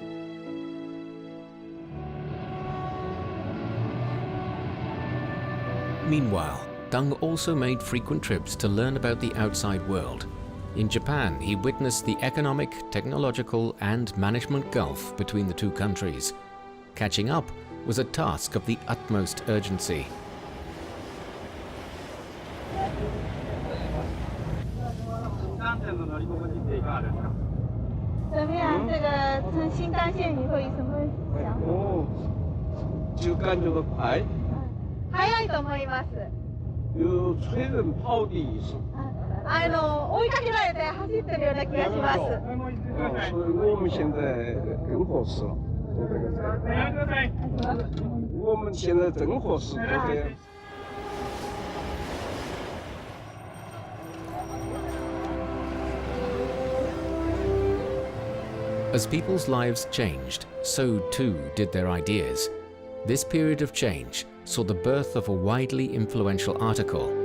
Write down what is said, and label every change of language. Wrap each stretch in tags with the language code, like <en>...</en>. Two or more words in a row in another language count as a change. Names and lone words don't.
<en>Meanwhile, Deng also made frequent trips to learn about the outside world. In Japan, he witnessed the economic, technological, and management gulf between the two countries. Catching up was a task of the utmost urgency.</en> <zh>怎么样？这个从新干线以后有什么想法？就感觉到快。</zh> <ja>速いと思います。</ja> <zh>有催人跑的意思。</zh> <ja>追いかけられて走ってるような気がします。</ja> <zh>所以我们现在更合适了，做这个。我们现在正合适做这样。</zh> <en>As people's lives changed, so too did their ideas. This period of change saw the birth of a widely influential article.</en>